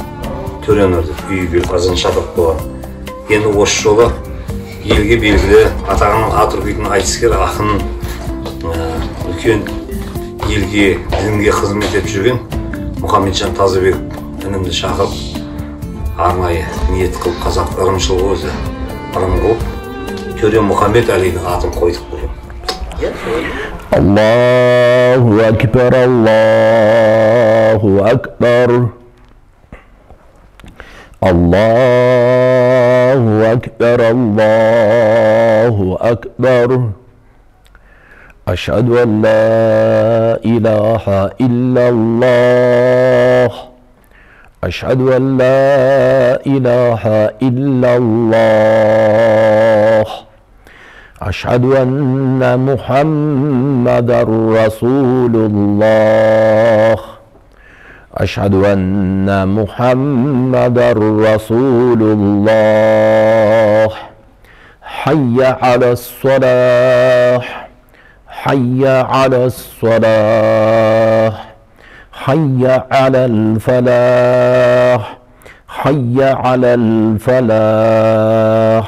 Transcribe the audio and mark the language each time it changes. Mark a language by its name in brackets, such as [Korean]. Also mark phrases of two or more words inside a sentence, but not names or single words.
[Kazakh] Төренерді үйге азан шатырып қойған. Енді осы жолы елге белгілі атағының ат үркейтін айтыскер ақын, үлкен елге, дінге қызмет етіп жүрген Мұхамеджан Тазабек інімді шақырып, арнайы ниет қылып, қазақ ырымшыл өзі ырым қылып, төре Мұхаммед Алидің атын қойдық бүгін. [Arabic] الله أكبر، الله أكبر. الله أكبر، الله أكبر. أشهد أن لا إله إلا الله. أشهد أن لا إله إلا الله. أشهد أن محمدا رسول الله. أشهد أن محمدا رسول الله. حي على الصلاة، حي على الصلاة، حي على الفلاح، حي على الفلاح.